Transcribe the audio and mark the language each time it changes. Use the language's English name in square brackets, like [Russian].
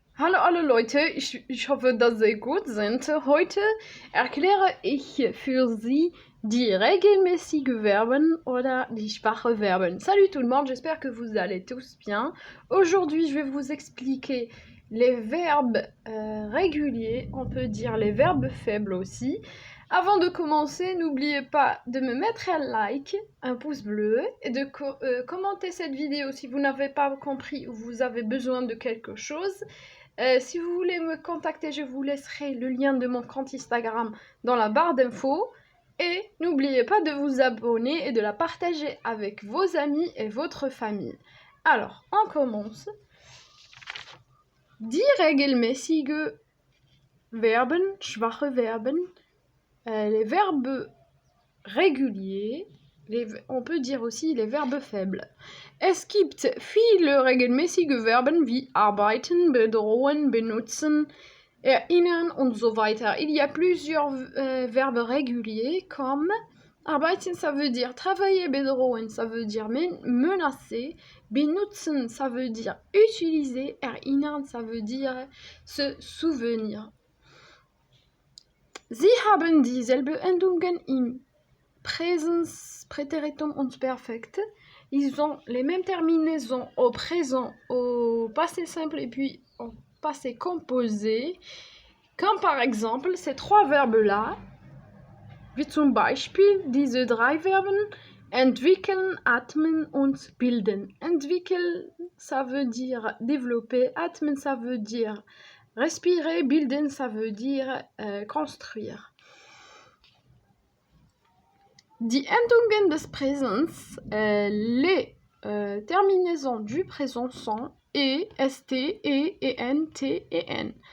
[German] Hallo Leute, ich hoffe, dass Sie gut sind. Heute erkläre ich für Sie die regelmäßigen Verben oder die schwachen Verben. [French] Salut tout le monde, j'espère que vous allez tous bien. Aujourd'hui, je vais vous expliquer les verbes réguliers, on peut dire les verbes faibles aussi. Avant de commencer, n'oubliez pas de me mettre un like, un pouce bleu et de commenter cette vidéo si vous n'avez pas compris ou vous avez besoin de quelque chose. Si vous voulez me contacter, je vous laisserai le lien de mon compte Instagram dans la barre d'infos. Et n'oubliez pas de vous abonner et de la partager avec vos amis et votre famille. Alors, on commence. [German] Die regelmäßige Verben, schwache Verben. [French] Les verbes réguliers, on peut dire aussi les verbes faibles. [German] Es gibt viele regelmäßige Verben wie arbeiten, bedrohen, benutzen, erinnern und so weiter. [French] Il y a plusieurs verbes réguliers comme arbeiten, ça veut dire travailler, bedrohen, ça veut dire menacer, benutzen, ça veut dire utiliser, erinnern, ça veut dire se souvenir. [German] Sie haben dieselbe Endungen im Präsens, Präteritum und Perfekt. [French] Ils ont les mêmes terminaisons au présent, au passé simple et puis au passé composé. Comme par exemple ces trois verbes-là, [German] wie zum Beispiel diese drei Verben entwickeln, atmen und bilden. [French] Entwickeln, ça veut dire développer, atmen, ça veut dire respirer, bilden, ça veut dire construire. [German] Die Endungen des Präsens, [French] les terminaisons du présent sont e, st, e, en, t, en.